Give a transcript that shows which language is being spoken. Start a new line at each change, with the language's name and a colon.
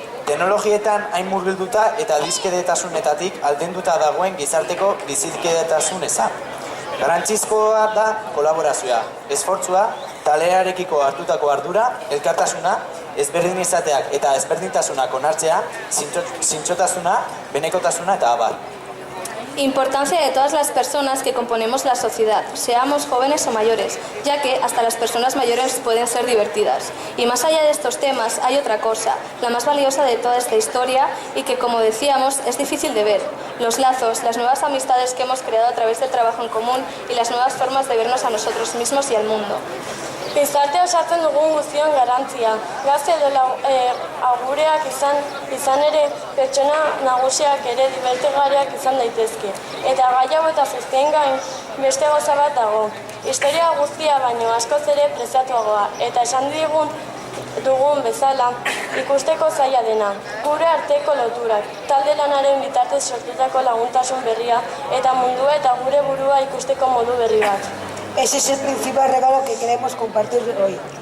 Basque: Teknologietan hain murgilduta eta dizkedetasunetatik aldenduta dagoen gizarteko bizikidetasun eza. Garrantzizkoa da kolaborazioa, esfortzua, talearekiko hartutako ardura, elkartasuna, ezberdin izateak eta ezberdintasunak onartzea, zintzotasuna, benekotasuna eta abar.
Spanish: Importancia de todas las personas que componemos la sociedad, seamos jóvenes o mayores, ya que hasta las personas mayores pueden ser divertidas. Y más allá de estos temas hay otra cosa, la más valiosa de toda esta historia y que, como decíamos, es difícil de ver. Los lazos, las nuevas amistades que hemos creado a través del trabajo en común y las nuevas formas de vernos a nosotros mismos y al mundo.
Basque: Gizarte osatzen dugun guztion garrantzia. Gazte edo agureak izan ere pertsona nagusiak ere divertigarriak izan daitezke. Eta gai hau eta guztien gain beste gauza bat dago. Historia guztia baino askoz ere preziatuagoa. Eta esan digun dugun bezala, ikusteko zaila dena. Gure arteko loturak, talde lanaren bitartez sortutako laguntasun berria eta mundua eta gure burua ikusteko modu berri bat.
Spanish: Ese es el principal regalo que queremos compartir hoy.